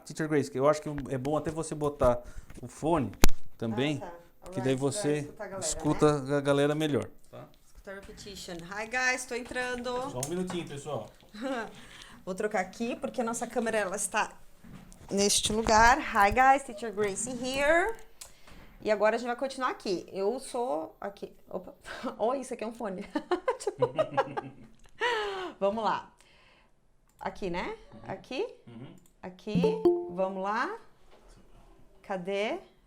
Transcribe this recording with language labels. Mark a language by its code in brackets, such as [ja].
[pt] Teacher Grace, que eu acho que é bom até você botar o fone também, que daí você escuta a galera melhor. Tá? Escuta a repetition. [en] Hi guys, [pt] estou entrando. Só um minutinho, pessoal. Vou trocar aqui porque a nossa câmera ela está neste lugar. [en] Hi guys, Teacher Grace here. [pt] E agora a gente vai continuar aqui. Eu sou aqui. Opa. Oh, isso aqui é um fone. Vamos lá. Aqui, né? Aqui. Aqui. Vamos lá. Cadê?